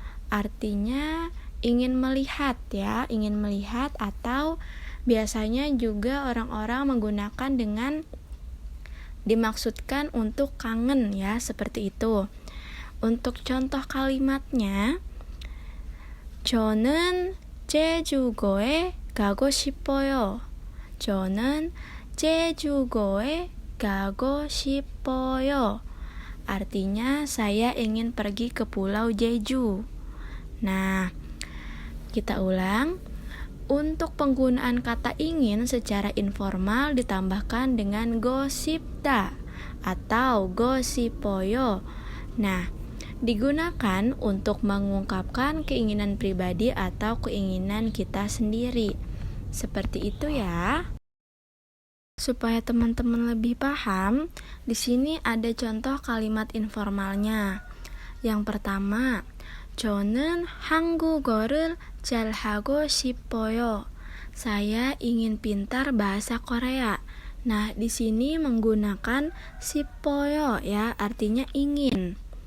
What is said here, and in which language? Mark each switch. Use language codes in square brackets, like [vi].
[id] Artinya ingin melihat ya, ingin melihat, atau biasanya juga orang-orang menggunakan dengan dimaksudkan untuk kangen ya, seperti itu. Untuk contoh kalimatnya, [ko] 저는 제주도에 가고 싶어요. 저는 제주도에 가고 싶어요. [id] Artinya saya ingin pergi ke Pulau Jeju. Nah, kita ulang. Untuk penggunaan kata ingin secara informal ditambahkan dengan gosipda atau gosipoyo. Nah, digunakan untuk mengungkapkan keinginan pribadi atau keinginan kita sendiri. Seperti itu ya. Supaya teman-teman lebih paham, di sini ada contoh kalimat informalnya. Yang pertama, [ko] 저는 한국어를 잘하고 싶어요. [id] Saya ingin pintar bahasa Korea. Nah, di sini menggunakan 싶어요 ya, artinya ingin.